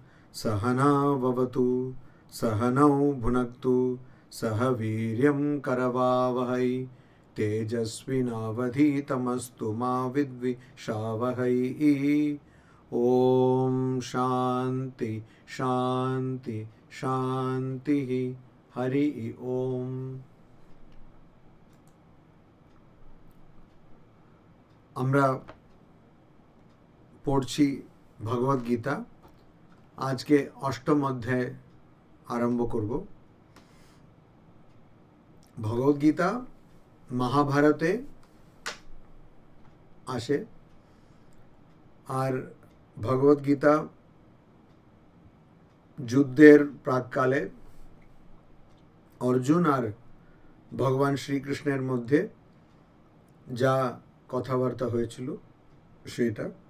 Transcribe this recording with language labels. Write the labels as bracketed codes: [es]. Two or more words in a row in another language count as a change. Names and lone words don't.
[sa] सहनाववतु सहनौ भुनक्तु सह वीर्यं करवावहै तेजस्विनावधीतमस्तु मा विद्विषावहै। ओम शांति शांति शांति। हरि ओम। [bn] আমরা পড়ছি ভগবদ গীতা। আজকে অষ্টম অধ্যায় আরম্ভ করব। ভগবদ গীতা মহাভারতে আসে, আর ভগবদ গীতা যুদ্ধের প্রাককালে অর্জুন আর ভগবান শ্রীকৃষ্ণের মধ্যে যা কথাবার্তা হয়েছিল সেটা।